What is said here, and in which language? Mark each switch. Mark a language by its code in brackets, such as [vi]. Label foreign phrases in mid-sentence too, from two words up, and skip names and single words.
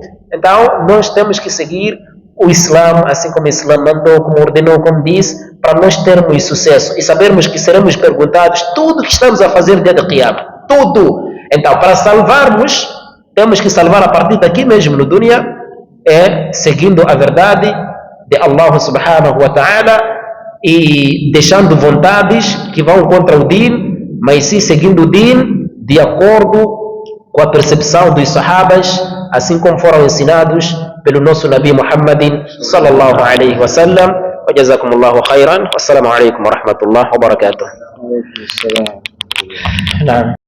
[pt] Então, nós temos que seguir o Islã, assim como o Islã mandou, como ordenou, como diz, para nós termos sucesso e sabermos que seremos perguntados tudo que estamos a fazer dia de Qiyamah. Tudo. Então, para salvarmos, temos que salvar a partir daqui mesmo no dunya, seguindo a verdade de Allah [ar] سبحانه وتعالى [pt] e deixando vontades que vão contra o din, mas sim seguindo o din de acordo com a percepção dos sahabas, assim como foram ensinados pelo nosso Nabi Muhammadin [ar] صلى الله عليه وسلم. وجزاكم الله خيرا. والسلام عليكم ورحمة الله وبركاته.